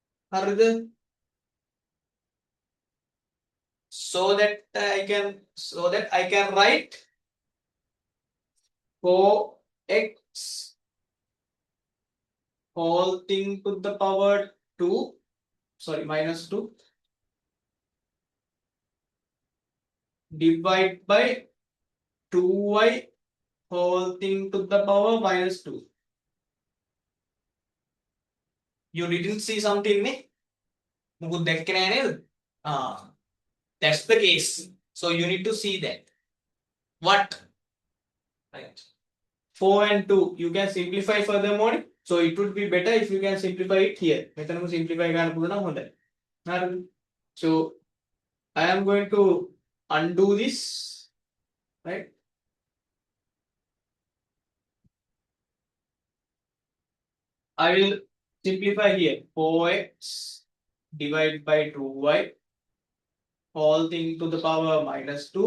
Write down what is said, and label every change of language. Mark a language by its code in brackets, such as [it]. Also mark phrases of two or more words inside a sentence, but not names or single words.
[en] So that I can write 4x whole thing to the power 2, sorry, minus 2 divide by 2y whole thing to the power minus 2. You didn't see something, ne? [si] මුකුත් දැක්කේ නෑ නේද? [en] That's the case. So you need to see that. What? Right. 4 and 2, you can simplify furthermore. So it would be better if you can simplify it here. [si] මෙතනම simplify ගන්න පුළුවන් නම් හොඳයි. හරිද? [en] So I am going to undo this, right? I will simplify here 4x divided by 2y whole thing to the power minus 2.